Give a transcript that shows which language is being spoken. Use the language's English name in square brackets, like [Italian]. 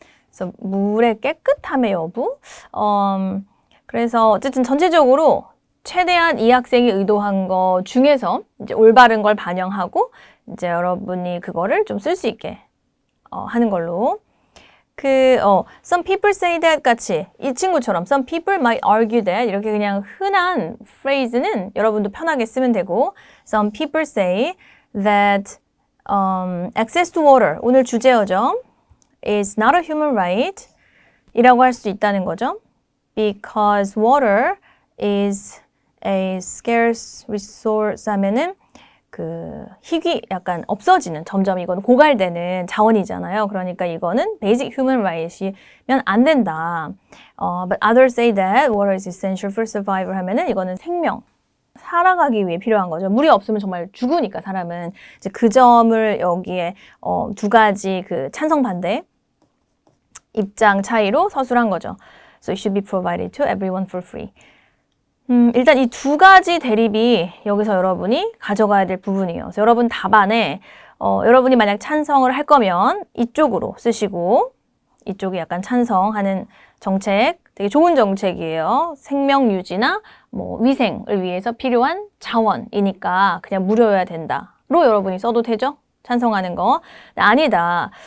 [Korean] 그래서 물의 깨끗함의 여부? 그래서 어쨌든 전체적으로 최대한 이 학생이 의도한 거 중에서 이제 올바른 걸 반영하고 이제 여러분이 그거를 좀 쓸 수 있게 하는 걸로. [English] some people say that [Korean] 같이 이 친구처럼 [English] some people might argue that [Korean] 이렇게 그냥 흔한 phrase는 여러분도 편하게 쓰면 되고 [English] some people say that access to water [Korean] 오늘 주제어죠. [English] is not a human right [Korean] 이라고 할 수 있다는 거죠. [English] because water is a scarce resource [Korean] 하면은 그 희귀 약간 없어지는 점점 이건 고갈되는 자원이잖아요. 그러니까 이거는 [English] basic human right [Korean] 이면 안 된다. [English] But others say that water is essential for survival [Korean] 하면은 이거는 생명 살아가기 위해 필요한 거죠. 물이 없으면 정말 죽으니까 사람은. 이제 그 점을 여기에 두 가지 그 찬성 반대 입장 차이로 서술한 거죠. [English] So it should be provided to everyone for free. [Korean] 일단 이 두 가지 대립이 여기서 여러분이 가져가야 될 부분이에요. 그래서 여러분 답안에 여러분이 만약 찬성을 할 거면 이쪽으로 쓰시고 이쪽이 약간 찬성하는 정책, 되게 좋은 정책이에요. 생명 유지나 뭐 위생을 위해서 필요한 자원이니까 그냥 무료여야 된다로 여러분이 써도 되죠? 찬성하는 거. 아니다.